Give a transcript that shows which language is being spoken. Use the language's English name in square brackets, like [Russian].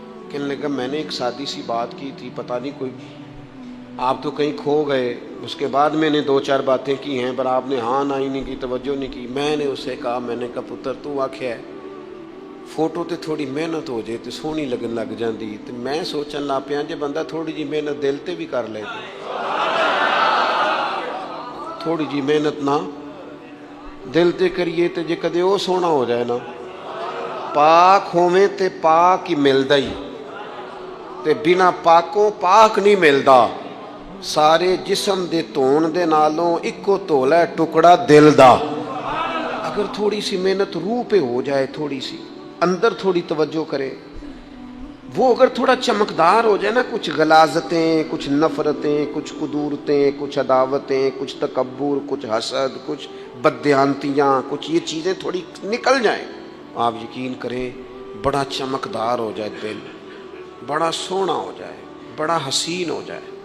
[Urdu] کہنے لگا میں نے ایک سادی سی بات کی تھی، پتہ نہیں کوئی آپ تو کہیں کھو گئے. اس کے بعد میں نے 2-4 باتیں کی ہیں پر آپ نے ہاں نہ ہی نہیں کی، توجہ نہیں کی. میں نے اسے کہا، میں نے کہا [Punjabi] پتر تو آکھیا ہے فوٹو تے تھوڑی محنت ہو جائے تے سونی لگن لگ جاندی. تے میں سوچن لگ پیا جے بندہ تھوڑی جی محنت دل تے بھی کر لے، تھوڑی جی محنت نہ دل تے کریے تے جے کدے وہ سونا ہو جائے نا، پاک ہوویں تے پاک ہی ملدا ہی، تے بنا پاکوں پاک نہیں ملدا. سارے جسم دے دھون دے نالوں اکو تولا ہے ٹکڑا دل دا. [Urdu] اگر تھوڑی سی محنت روح پہ ہو جائے، تھوڑی سی اندر تھوڑی توجہ کرے، وہ اگر تھوڑا چمکدار ہو جائے نا، کچھ غلاظتیں، کچھ نفرتیں، کچھ قدورتیں، کچھ عداوتیں، کچھ تکبر، کچھ حسد، کچھ بددیانتیاں، کچھ یہ چیزیں تھوڑی نکل جائیں، آپ یقین کریں بڑا چمکدار ہو جائے دل، بڑا سونا ہو جائے، بڑا حسین ہو جائے.